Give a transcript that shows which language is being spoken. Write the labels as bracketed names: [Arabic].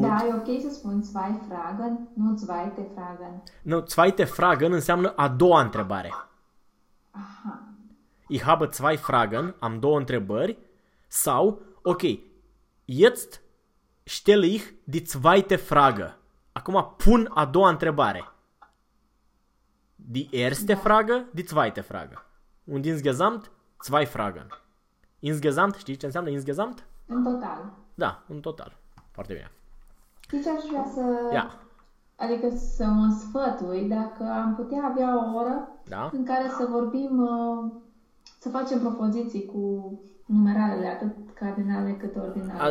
[Romanian] Da, e ok să spun zwei Fragen, nu zweite Fragen. Nu, zweite Fragen înseamnă a doua întrebare. Aha. [German] Ich habe zwei Fragen, am două întrebări. Sau, ok, jetzt stelle ich die zweite Frage. [Romanian] Acum pun a doua întrebare. [German] Die erste Frage, die zweite Frage. Und insgesamt, zwei Fragen. [Romanian] Insgesamt, știi ce înseamnă insgesamt? În total. Da, în total. Foarte bine. Deci aș vrea să... Ia. Adică să mă sfătui dacă am putea avea o oră, da, în care să vorbim, să facem propoziții cu numeralele, atât cardinale cât ordinale.